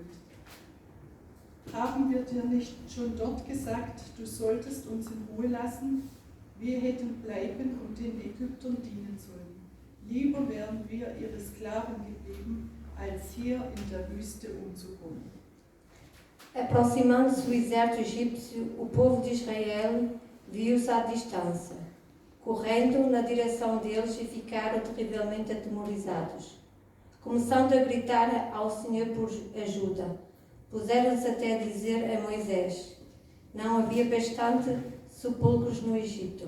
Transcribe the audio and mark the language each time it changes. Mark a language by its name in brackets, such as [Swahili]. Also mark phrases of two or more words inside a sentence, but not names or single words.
[German] Haben wir dir nicht schon dort gesagt, du solltest uns in Ruhe lassen? Wir hätten bleiben und den Ägyptern dienen sollen. Lieber wären wir ihre Sklaven geblieben, als hier in der Wüste umzukommen. [Portuguese] Aproximando-se o exército egípcio, o povo de Israel viu-se à distância, correndo na direção deles e ficaram terrivelmente atemorizados. Começando a gritar ao Senhor por ajuda, puseram-se até a dizer a Moisés: não havia bastante sepulcros no Egito.